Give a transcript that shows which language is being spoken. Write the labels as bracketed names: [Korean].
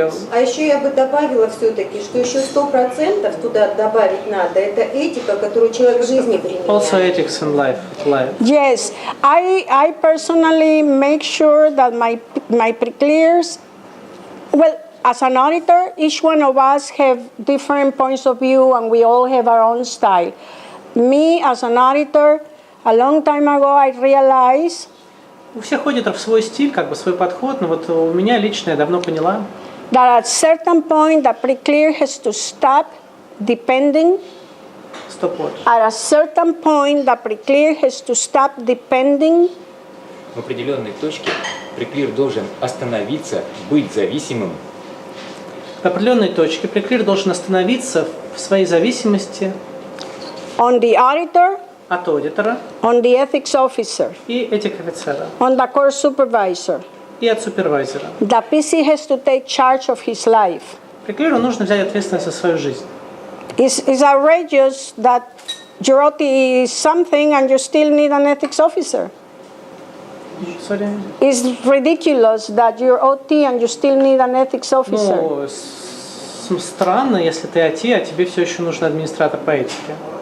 [Russian] А еще я бы добавила все-таки, что еще 100% туда добавить надо. Это этика, которую человек в жизни применяет. [English] Also ethics in life. Yes, I personally make sure that my pre-clears, well, as an auditor, each one of us have different points of view and we all have our own style. Me, as an auditor, a long time ago I realized [Russian] у всех аудиторов свой стиль, как бы свой подход, но вот у меня лично я давно поняла, [English] that at certain point the pre-clear has to stop depending. At a certain point the pre-clear has to stop depending. [Russian] В определенной точке преклир должен остановиться, быть зависимым. В определенной точке преклир должен остановиться в своей зависимости [English] on the auditor, [Russian] от аудитора, [English] on the ethics officer, [Russian] и этик-офицера, [English] on the course supervisor. [Russian] И от супервайзера. [English] The PC has to take charge of his life. [Russian] Преклиру нужно взять ответственность за свою жизнь. [English] It's outrageous that your OT is something and you still need an ethics officer. Sorry? It's ridiculous that you're OT and you still need an ethics officer. [Russian] Ну, странно, если ты OT, а тебе все еще нужен администратор по этике.